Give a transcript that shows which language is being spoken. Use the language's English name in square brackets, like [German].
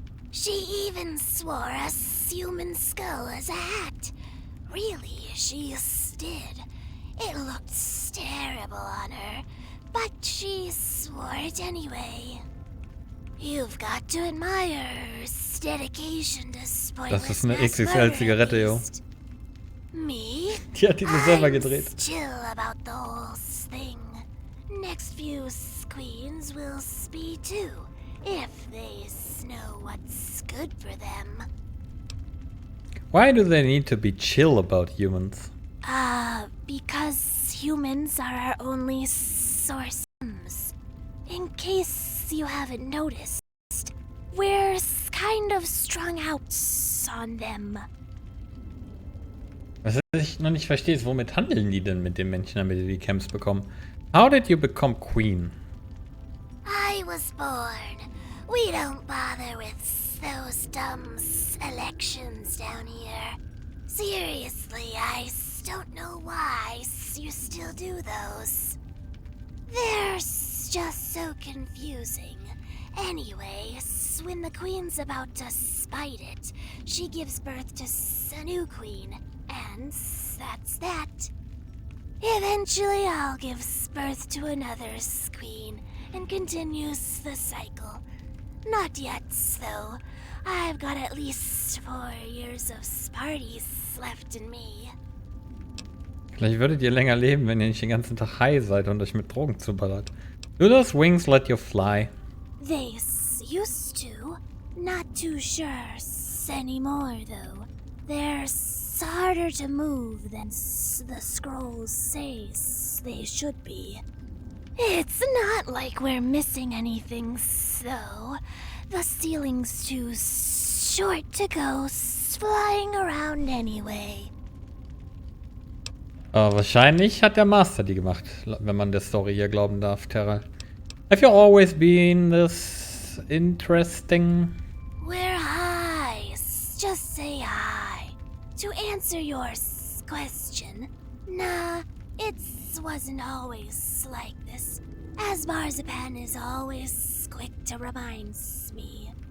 [English] She even swore a human skull as a hat. Really, she did. It looked terrible on her, but she swore it anyway. You've got to admire her dedication to spoilers. [German] Das ist eine XXL-Zigarette, yo. [English] Me? [German] Die hat diese selber gedreht. [English] Chill about the whole thing. Next few queens will be too, if they know what's good for them. Why do they need to be chill about humans? Because humans are our only source. In case you haven't noticed, we're kind of strung out on them. [German] Was ich noch nicht verstehe, ist, womit handeln die denn mit den Menschen, damit die Camps bekommen? [English] How did you become queen? I was born. We don't bother with those dumb elections down here. Seriously, I don't know why you still do those. They're just so confusing. Anyway, when the queen's about to spite it, she gives birth to a new queen, and that's that. Eventually, I'll give birth to another queen, and continues the cycle. Not yet, though. I've got at least 4 years of parties left in me. [German] Vielleicht würdet ihr länger leben, wenn ihr nicht den ganzen Tag high seid und euch mit Drogen zuballert. [English] Do those wings let you fly? They used to. Not too sure anymore, though. They're harder to move than the scrolls say they should be. It's not like we're missing anything, though. The ceiling's too short to go flying around anyway. [German] Wahrscheinlich hat der Master die gemacht, wenn man der Story hier glauben darf, Terra. [English] Have you always been this interesting? We're high. Just say hi. To answer your question, nah, it wasn't always like this, as Marzipan is always quick to remind me.